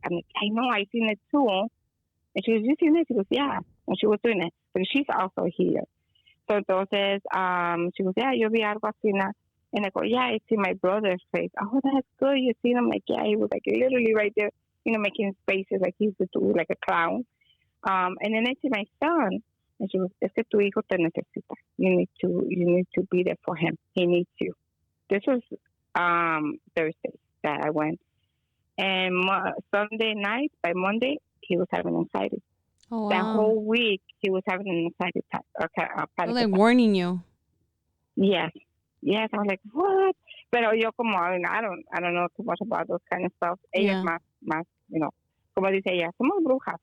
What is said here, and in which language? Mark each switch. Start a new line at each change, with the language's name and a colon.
English: I'm like, I know, I seen it too. And she goes, you seen it? She goes, yeah. And she was doing it. But she's also here.
Spanish: So entonces,
English: she goes, yeah,
Spanish: yo vi algo así.
English: And I go, yeah, I see my brother's face. Oh, that's good. You see him? Like, yeah, he was like literally right there, making faces like he used to do, like a clown. And then I see my son. And she goes,
Spanish: es que tu hijo te necesita.
English: You need to be there for him. He needs you. This was Thursday that I went. And Sunday night, by Monday, he was having anxiety. Oh, wow. That whole week, he was having an anxiety attack. They're like warning you. Yes. I was like, what?
Spanish: Pero yo como,
English: I don't know too much about those kind of stuff.
Spanish: Ellas más, como dice ella, somos brujas.